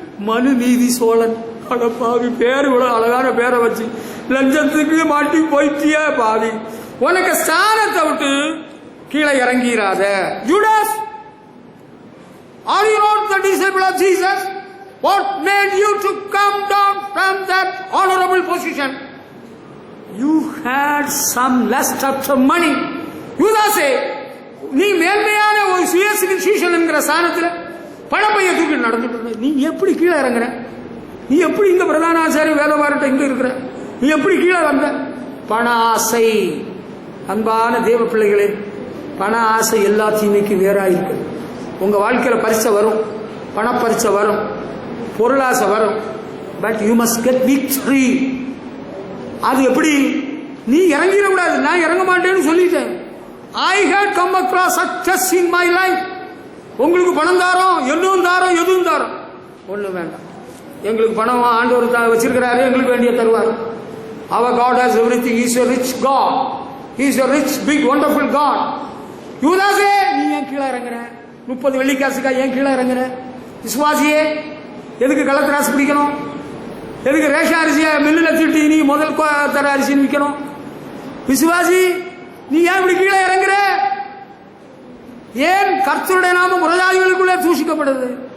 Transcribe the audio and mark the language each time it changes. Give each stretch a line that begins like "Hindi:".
Tamil: மனுநீதி சோழன். பாவி, பேரு இவ்வளவு அழகான பேரை வச்சு லஞ்சத்துக்கு மாட்டி போயிட்டிய பாவி. உனக்கு ஸ்தானத்தை விட்டு கீழே இறங்கிறாத.
English: Judas, are you not the disciple of Jesus? What made you to come down from that honorable position? You had some lust after money.
Tamil: யூதாசே, நீ மேன்மையான ஒரு சுயசிகிச்சீஷன் என்கிற ஸ்தானத்தில் பணப்பைய தூக்கி நடந்துட்டு இருந்த, நீ எப்படி கீழே இறங்குற? நீ எப்படி இங்க பிரதான ஆச்சாரிய வேதவாரட்ட இங்க இருக்கிற? நீ எப்படி கீழே வந்த? பண ஆசை. அன்பான தேவ பிள்ளைகளே, பண ஆசை எல்லா தீமைக்கு வேறா இருக்கு. உங்க வாழ்க்கையில பரிசை வரும், பணப்பரிசை வரும், பொருளாசை வரும்.
English: But you must get victory.
Tamil: அது எப்படி? நீ இறங்கிட கூடாது. நான் இறங்க மாட்டேன்னு சொல்லிட்டேன்.
English: I had come across success in my life.
Tamil: உங்களுக்கு பணம் தாரோம், எதுவும் தாரோம், எதுவும் தாரோம், ஒண்ணு வேண்டாம். எங்களுக்கு பணம் ஆண்டவர் வச்சிருக்கிறாரு, எங்களுக்கு வேண்டிய தருவார்.
English: Our God has everything. He is a rich God. He is a rich, big, wonderful God.
Tamil: யூதாசே, நீ ஏன் கீழே இறங்குற? 30 வெள்ளிக்காசுக்கா ஏன் கீழே இறங்குற? விசுவாசியே, எதுக்கு கள்ளத்தராசு பிடிக்கணும்? எதுக்கு ரேஷன் அரிசியை மில்லுல திட்டி நீ முதல் தர அரிசின்னு விற்கணும்? விசுவாசி, நீ ஏன் இப்படி கீழே இறங்குற? ஏன் கர்த்தருடைய நாமம் புறஜாதிகளுக்குள்ளே தூஷிக்கப்படுது?